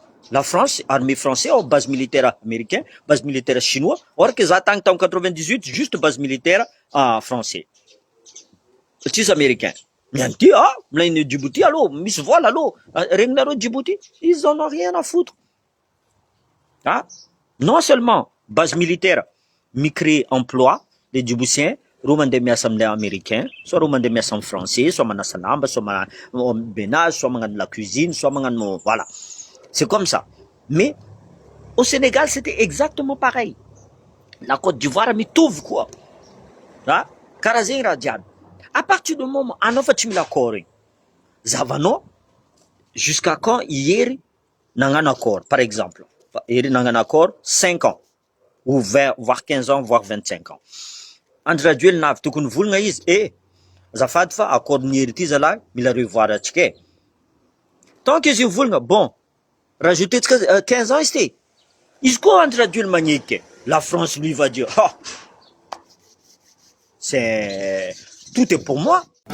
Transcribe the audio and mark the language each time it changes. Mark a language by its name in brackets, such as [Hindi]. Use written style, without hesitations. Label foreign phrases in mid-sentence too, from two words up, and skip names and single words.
[French] La France, armée française, base militaire américain, base militaire chinois, or que [Malagasy] za tagny tamin'ny [French] 98, juste base militaire français. [Malagasy] Tsisy américain. Miany ty, molainy Djibouti, allô, misy vola, allô, regninareo Djibouti, [French] ils en ont rien à foutre. Ah, non seulement base militaire, mi-créer emploi, les Djiboutiens, [Malagasy] reo mandeha miasa amin'ny américain, soit reo mandeha miasa amin'ny français, soit manasa lamba, soit magnano ménage, soit magnano [French] la cuisine, [Malagasy] soit magnano, voilà. [French] C'est comme ça. Mais au Sénégal, c'était exactement pareil. La Côte d'Ivoire [Malagasy] mitovy koa. Ah, karaha zegny raha jiaby. [French] À partir du moment [Malagasy] anao fa tsy mila accord igny, zavanao [French] jusqu'à quand [Malagasy] ihery nagnano accord, [French] par exemple. [Malagasy] Ihery nagnano accord [French] 5 ans ou 20, voire 15 ans, voire 25 ans. [Malagasy] Andry Rajoelina avy tokony volagna izy, azafady fa accord nihery ty zalahy mila revoir atsika e. [French] Tant que [Malagasy] izy volagna, bon, rajoutetsika 15 ans izy ty. Izy koa Andry Rajoelina magneky. [French] La France lui va dire, c'est tout est pour moi.